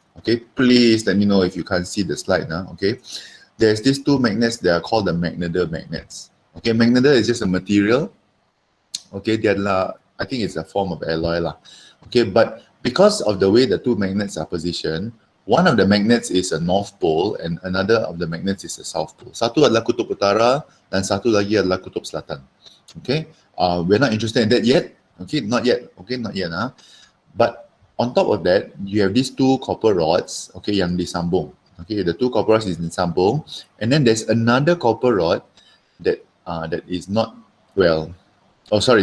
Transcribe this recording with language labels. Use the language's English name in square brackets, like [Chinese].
[English] Okay, please let me know if you can't see the slide now. Okay, there's these two magnets that are called the magnetar magnets. Okay, magnetar is just a material. Okay, I think it's a form of alloy lah. Okay, but because of the way the two magnets are positioned, one of the magnets is a north pole and another of the magnets is a south pole. [Malay] Satu adalah kutub utara dan satu lagi adalah kutub selatan. [English] Okay, we're not interested in that yet. Okay, not yet. Okay, not yet. But on top of that, you have these two copper rods. Okay, [Malay] yang disambung. [English] Okay, the two copper rods is disambung, and then there's another copper rod that is not well. Oh, sorry.